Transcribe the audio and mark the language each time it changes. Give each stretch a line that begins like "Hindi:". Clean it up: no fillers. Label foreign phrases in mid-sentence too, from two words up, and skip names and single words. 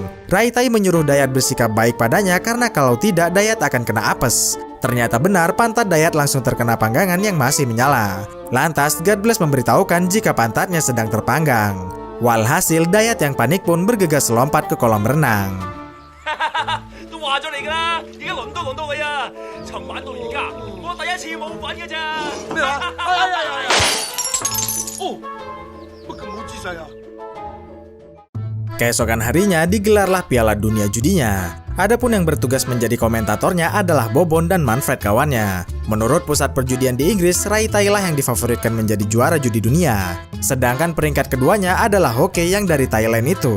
Indonesian: Raitai menyuruh Dayat bersikap baik padanya karena kalau tidak Dayat akan kena apes. Ternyata benar, pantat Dayat langsung terkena panggangan yang masih menyala. Lantas God Bless memberitahukan jika pantatnya sedang terpanggang. Walhasil Dayat yang panik pun bergegas lompat ke kolam renang.
Cantonese: 都話咗你㗎啦，而家輪到你啊！尋晚到而家，我第一次冇份嘅咋。咩話？哦，乜咁好姿勢啊？
Indonesian: Keesokan harinya digelarlah Piala Dunia Judinya. Adapun yang bertugas menjadi komentatornya adalah Bobon dan Manfred kawannya. Menurut pusat perjudian di Inggris, Raitai lah yang difavoritkan menjadi juara judi dunia. Sedangkan peringkat keduanya adalah Hoke yang dari Thailand itu.